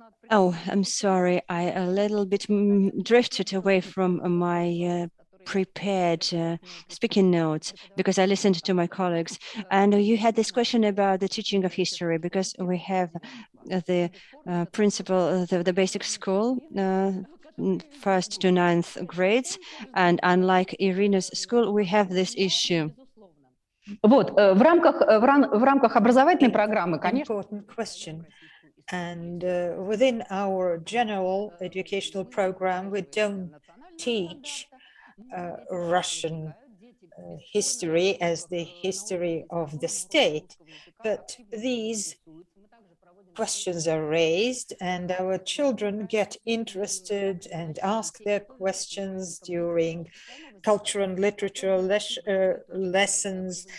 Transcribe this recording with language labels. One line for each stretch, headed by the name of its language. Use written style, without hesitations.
English: Oh, I'm sorry, I a little bit drifted away from my prepared speaking notes because I listened to my colleagues. And you had this question about the teaching of history, because we have the principal, the basic school, first to ninth grades, and unlike Irina's school, we have this issue.
Russian: Вот, в рамках образовательной программы, конечно.
English: Important question. And within our general educational program, we don't teach Russian history as the history of the state, but these questions are raised and our children get interested and ask their questions during culture and literature lessons.